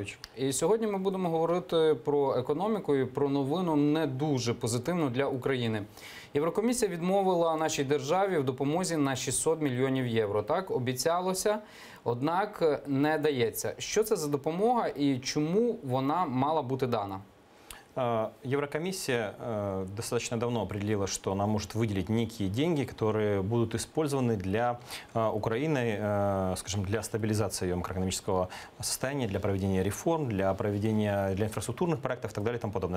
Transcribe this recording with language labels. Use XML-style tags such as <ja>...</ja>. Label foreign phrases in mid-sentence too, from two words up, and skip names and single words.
<uk>І сьогодні ми будемо говорити про економіку і про новину не дуже позитивну для України. Єврокомісія відмовила нашій державі в допомозі на 600 мільйонів євро. Так, обіцялося, однак не дається. Що це за допомога і чому вона мала бути дана?</uk> <ru>Еврокомиссия достаточно давно определила, что она может выделить некие деньги, которые будут использованы для Украины, скажем, для стабилизации ее макроэкономического состояния, для проведения реформ, для инфраструктурных проектов и так далее и тому подобное.</ru>